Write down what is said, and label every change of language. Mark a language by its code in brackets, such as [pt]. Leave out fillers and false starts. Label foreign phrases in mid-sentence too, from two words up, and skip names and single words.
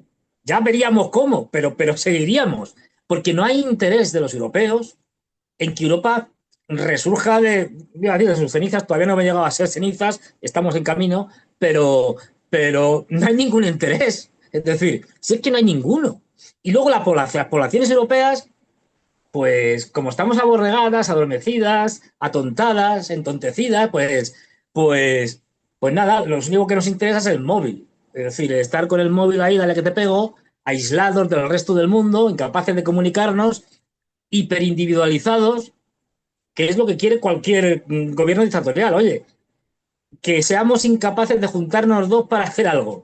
[es] Ya veríamos cómo, pero seguiríamos. Porque no hay interés de los europeos en que Europa resurja de sus cenizas. Todavía no me ha llegado a ser cenizas, estamos en camino, pero no hay ningún interés. Es decir, si es que no hay ninguno. Y luego las poblaciones europeas, pues como estamos aborregadas, adormecidas, atontadas, entontecidas, pues nada, lo único que nos interesa es el móvil. Es decir, estar con el móvil ahí, dale que te pego, aislados del resto del mundo, incapaces de comunicarnos, hiperindividualizados, que es lo que quiere cualquier gobierno dictatorial. Oye, que seamos incapaces de juntarnos dos para hacer algo.